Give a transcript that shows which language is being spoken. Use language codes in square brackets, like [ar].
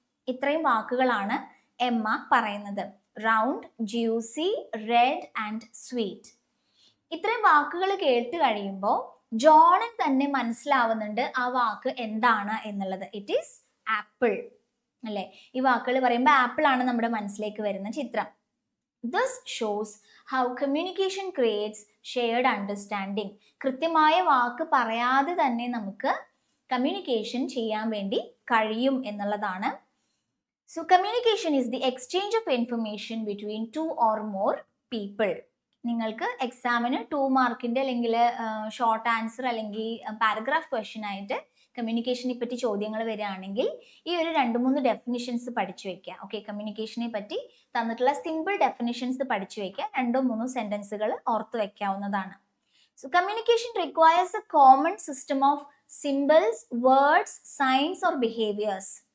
[ml] ഇത്രയും വാക്കുകളാണ് എമ്മ പറയുന്നത്. [en] Round, juicy, red and sweet. [ml] ഇത്രയും വാക്കുകൾ കേട്ട് കഴിയുമ്പോൾ ജോണിന് തന്നെ മനസ്സിലാവുന്നുണ്ട് ആ വാക്ക് എന്താണ് എന്നുള്ളത്. [en] it is apple [ml] അല്ലെ. ഈ വാക്കുകൾ പറയുമ്പോൾ ആപ്പിൾ ആണ് നമ്മുടെ മനസ്സിലേക്ക് വരുന്ന ചിത്രം. [en] This shows how communication creates shared understanding. [ml] കൃത്യമായ വാക്ക് പറയാതെ തന്നെ നമുക്ക് കമ്മ്യൂണിക്കേഷൻ ചെയ്യാൻ വേണ്ടി കഴിയും എന്നുള്ളതാണ്. [en] So communication is the exchange of information between two or more people. [ml] നിങ്ങൾക്ക് എക്സാമിന് 2 മാർക്കിന്റെ അല്ലെങ്കിൽ ഷോർട്ട് ആൻസർ അല്ലെങ്കിൽ പാരഗ്രാഫ് ക്വസ്റ്റ്യൻ ആയിട്ട് കമ്മ്യൂണിക്കേഷനെ പറ്റി ചോദ്യങ്ങൾ വരികയാണെങ്കിൽ ഈ ഒരു 2-3 ഡെഫിനിഷൻസ് പഠിച്ചു വെക്കുക. ഓക്കെ, കമ്മ്യൂണിക്കേഷനെ പറ്റി തന്നിട്ടുള്ള സിമ്പിൾ ഡെഫിനിഷൻസ് പഠിച്ചു വെക്കുക. 2-3 സെന്റൻസുകൾ ഓർത്ത് വെക്കാവുന്നതാണ്. [en] So communication requires a common system of symbols, words, signs or behaviours.